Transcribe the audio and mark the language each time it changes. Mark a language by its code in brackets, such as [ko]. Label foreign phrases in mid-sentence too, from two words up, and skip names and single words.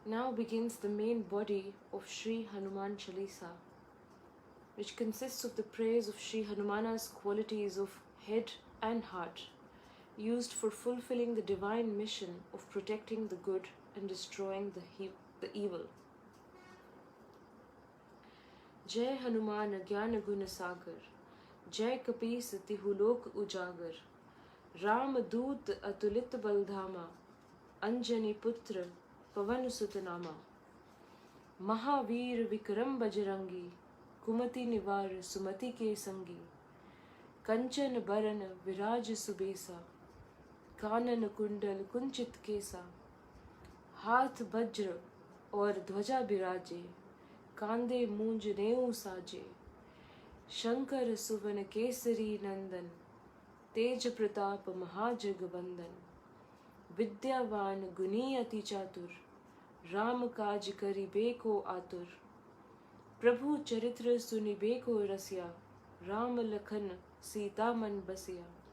[en] Now begins the main body of Shri Hanuman Chalisa, which consists of the praise of Shri Hanumana's qualities of head and heart, used for fulfilling the divine mission of protecting the good and destroying the evil. [awa] जय हनुमान ज्ञान गुन सागर, जय कपीस तिहुलोक उजागर, राम दूत अतुलित बलधामा, अंजनि पुत्र पवन सुतनामा, महावीर विक्रम बजरंगी, कुमति निवार सुमति के संगी, कंचन बरन बिराज सुबेसा, कानन कुंडल कुंचित केसा, हाथ वज्र और ध्वजा बिराजे, कांधे मूंज नेऊ साजे, शंकर सुवन केसरी नंदन, तेज प्रताप महाजगवंदन, विद्यावान गुनी अति चातुर, राम काज करिबे को आतुर, प्रभु चरित्र सुनिबे को रसिया, राम लखन सीता मन बसिया।